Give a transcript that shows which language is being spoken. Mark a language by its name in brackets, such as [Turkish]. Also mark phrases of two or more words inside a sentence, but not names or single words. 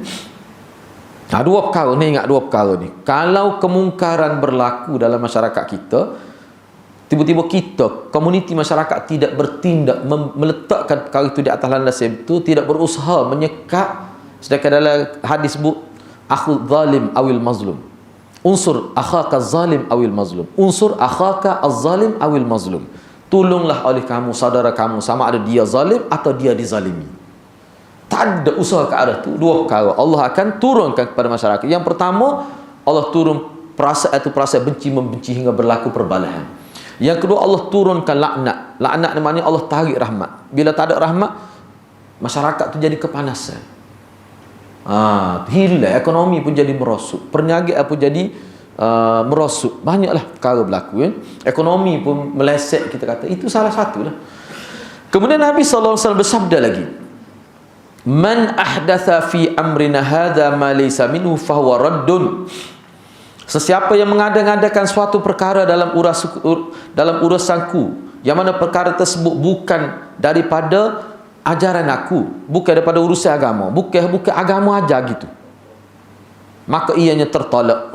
[Malay] Dua perkara ni, ingat dua perkara ni. Kalau kemungkaran berlaku dalam masyarakat kita, tiba-tiba kita, komuniti masyarakat tidak bertindak meletakkan perkara itu di atas landasan itu, tidak berusaha menyekat. Sedangkan dalam hadis sebut [Arabic] أخ ظالم أو مظلوم، انصر أخاك ظالم أو مظلوم، انصر أخاك الظالم أو المظلوم. [Malay] Tolonglah oleh kamu saudara kamu, sama ada dia zalim atau dia dizalimi. Tak ada usaha ke arah tu. Dua perkara Allah akan turunkan kepada masyarakat. Yang pertama, Allah turun perasaan benci membenci hingga berlaku perbalahan. Yang kedua, Allah turunkan laknat. Laknat ni maknanya Allah tarik rahmat. Bila tak ada rahmat, masyarakat tu jadi kepanasan. Hilang, ekonomi pun jadi merosot, perniagaan pun jadi merosot. Banyaklah perkara berlaku kan. Ekonomi pun meleset, kita kata. Itu salah satu lah. Kemudian Nabi SAW bersabda lagi, [Arabic] من أحدث في أمرنا هذا ما ليس منه فهو رد. [Malay] Sesiapa yang mengada-ngadakan suatu perkara dalam urusanku, yang mana perkara tersebut bukan daripada ajaran aku, bukan daripada urusan agama, bukan agama ajar gitu, maka ianya tertolak.